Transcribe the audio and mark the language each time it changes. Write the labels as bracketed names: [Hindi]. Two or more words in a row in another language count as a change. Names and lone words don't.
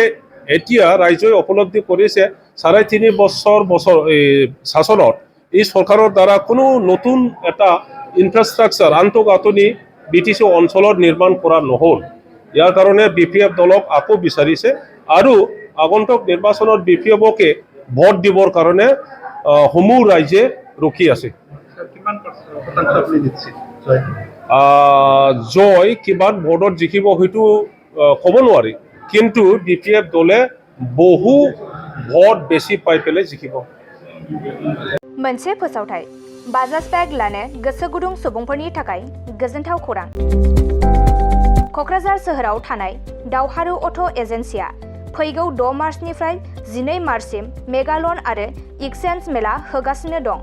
[Assamese] এতিয়া ৰাইজে উপলব্ধি কৰিছে 3.5 বছৰ শাসনত এই চৰকাৰৰ দ্বাৰা কোনো নতুন এটা ইনফ্ৰাষ্ট্ৰাকচাৰ আন্তঃগাঁথনি বিটিচি অঞ্চলত নিৰ্মাণ কৰা নহ'ল ইয়াৰ কাৰণে বিপিএফ দলক আকৌ বিচাৰিছে আৰু আগন্তুক নিৰ্বাচনত বিপিএফকে ভোট দিবৰ কাৰণে সমূহ ৰাইজে ৰখি আছে জয় কিমান ভোটত জিকিব হয়তো ক'ব নোৱাৰি কিন্তু বিপিএফ দলে বহু ভোট বেছি পাই পেলাই জিকিব [Bodo] मोनसे फोसावथाय बाजाज बेग लानो गोसो गुदुं सुबुंफोरनि थाखाय गोजोनथाव खौरां क'क्राझार सोहोराव थानाय दावहारु अट' एजेन्सिया फैगौ 6 मार्चनिफ्राय 12 मार्चसिम मेगालन आरो एक्सचेन्ज मेला होगासिनो दं